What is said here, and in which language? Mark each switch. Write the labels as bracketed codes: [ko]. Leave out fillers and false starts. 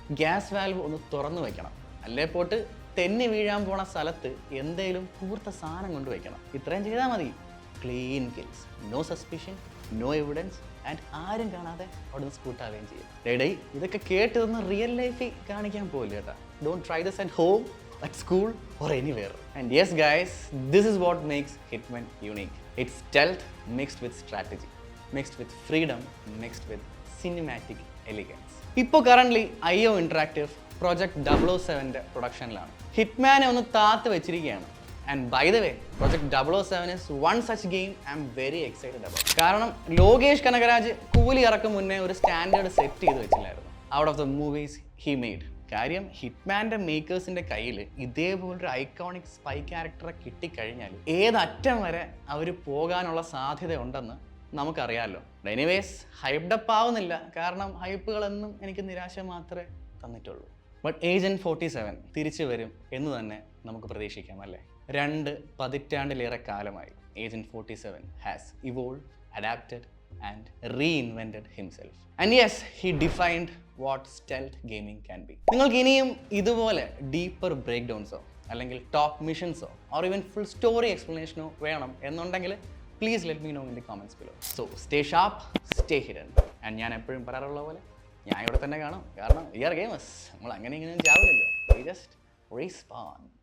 [ml] Gas valve ഒന്ന് തുറന്നു വെക്കണം, അല്ലേ പോട്ട് തെന്നി വീഴാൻ പോണ സ്ഥലത്ത് എന്തേലും കൂർത്ത സാധനം കൊണ്ടുവയ്ക്കണം. ഇത്രയും ചെയ്താൽ മതി. [en] clean kills, no suspicion, no evidence, [ml] and ആരും കാണാതെ അവിടെ നിന്ന് സ്കൂട്ടാവുകയും ചെയ്യും. ഡേ ഇതൊക്കെ കേട്ട് തന്ന് റിയൽ ലൈഫിൽ കാണിക്കാൻ പോകില്ല കേട്ടോ. [en] Don't try this at home, at school or anywhere. And yes guys, this is what makes Hitman unique. It's stealth mixed with strategy, mixed with freedom, mixed with cinematic elegance. [ml] ഇപ്പോൾ currently IO Interactive project 007ൻ്റെ പ്രൊഡക്ഷനിലാണ്. ഹിറ്റ്മാനെ ഒന്ന് താത്ത് വെച്ചിരിക്കുകയാണ്. [en] And by the way, project 007 is one such game I am very excited about. [ml] കാരണം ലോകേഷ് കനകരാജ് കൂലി ഇറക്കും മുന്നേ ഒരു standard set ചെയ്ത് വെച്ചില്ലായിരുന്നു [en] Out of the movies he made. [ml] കാര്യം ഹിറ്റ്മാൻ്റെ മേക്കേഴ്സിൻ്റെ കയ്യിൽ ഇതേപോലൊരു ഐക്കോണിക് സ്പൈ ക്യാരക്ടറെ കിട്ടിക്കഴിഞ്ഞാൽ ഏതറ്റം വരെ അവർ പോകാനുള്ള സാധ്യത ഉണ്ടെന്ന് നമുക്കറിയാമല്ലോ. എനിവേസ് ഹൈപ്ഡപ്പ് ആവുന്നില്ല, കാരണം ഹൈപ്പുകളെന്നും എനിക്ക് നിരാശ മാത്രമേ തന്നിട്ടുള്ളൂ. ബട്ട് ഏജന്റ് 47 തിരിച്ചു വരും എന്ന് തന്നെ നമുക്ക് പ്രതീക്ഷിക്കാം അല്ലേ. 2 പതിറ്റാണ്ടിലേറെ കാലമായി [en] Agent 47 has evolve, adapted and reinvented himself. And yes, he defined what stealth gaming can be. [ml] നിങ്ങൾക്ക് ഇനിയും ഇതുപോലെ ഡീപ്പർ ബ്രേക്ക് ഡൗൺസോ അല്ലെങ്കിൽ top മിഷൻസോ or even full story എക്സ്പ്ലനേഷനോ വേണം എന്നുണ്ടെങ്കിൽ [en] Please let me know in the comments below. [ml] So [en] Stay sharp, stay hidden. [ml] And ഞാൻ എപ്പോഴും പറയാറുള്ള പോലെ ഞാൻ ഇവിടെ തന്നെ കാണും, കാരണം [en] We are gamers. [ml] നമ്മൾ അങ്ങനെ ഇങ്ങനെ ചാവില്ലല്ലോ, [en] We just respawn.